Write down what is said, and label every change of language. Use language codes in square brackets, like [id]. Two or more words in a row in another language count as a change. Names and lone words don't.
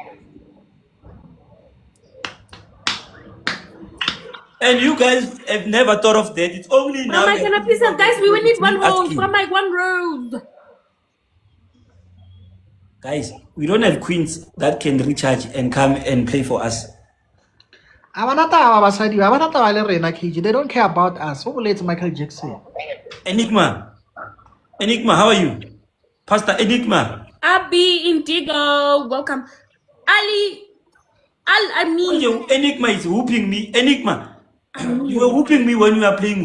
[en] And you guys have never thought of that. It's only now. Bra Mike, can I please have, guys, we will need 1 rose. Asking. Bra Mike, 1 rose. Guys, we don't have queens that can recharge and come and play for us. [st] Abanata abasadi, abanata ba le rena KG. [en] They don't care about us. Who let Michael Jackson? Enigma, how are you? Pastor Enigma. Abby Indigo, welcome. I mean, Enigma is whooping me. Enigma, you were whooping me when you were playing